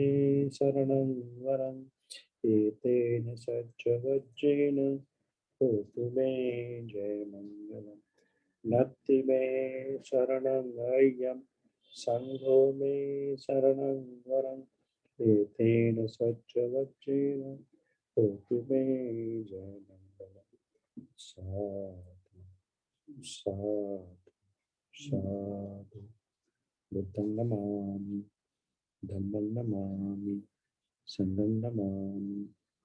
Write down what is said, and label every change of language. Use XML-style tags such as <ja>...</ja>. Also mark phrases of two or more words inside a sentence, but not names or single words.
<pi>शरणं वरम् एतेन सच्च वज्रेण होतु मे जयमङ्गलम् नत्ति मे शरणं नय्यं संघो मे शरणं वरं एतेन स्वच्छवज्रेण होतु मे जयमङ्गलम् साधु साधु साधु बुद्धं नमामि धम्मं नमामि संघं नमामि</pi>